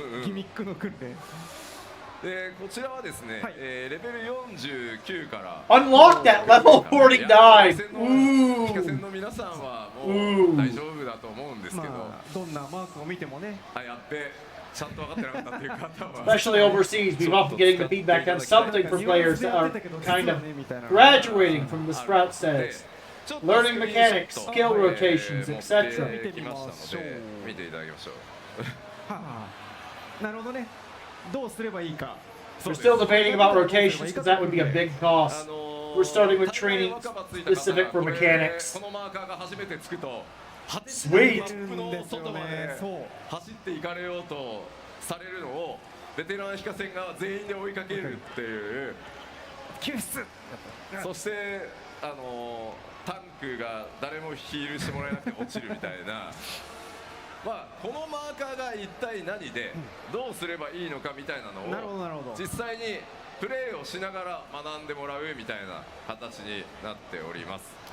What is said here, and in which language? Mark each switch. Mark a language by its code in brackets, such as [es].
[ja] ギミックの訓練。でこちらはですね、レベル49から [en] Unlock that level 49! [ja] 聞かせ Ooh! の皆さんはもう大丈夫だと思うんですけど、どんなマークを見てもね。やってちゃんと分かってなかったっていう方は [en] Especially overseas, we've often getting the feedback on something for players that are kind of graduating from the Sprout status. Learning mechanics, skill rotations, etc. [ja] 見てきましたので見ていただきましょう。なるほどね。どうすればいいか。 [en] We're still debating about rotations because that would be a big cost. We're starting with training specific for mechanics. [ja] このマーカーが初めてつくと [en] Sweet! [ja] マップの外まで走っていかれようとされるのをベテラン非化船が全員で追いかけるっていう。救出。そしてタンクが誰もヒールしてもらえなくて落ちるみたいなこのマーカーが一体何でどうすればいいのかみたいなのを実際にプレーをしながら学んでもらうみたいな形になっております。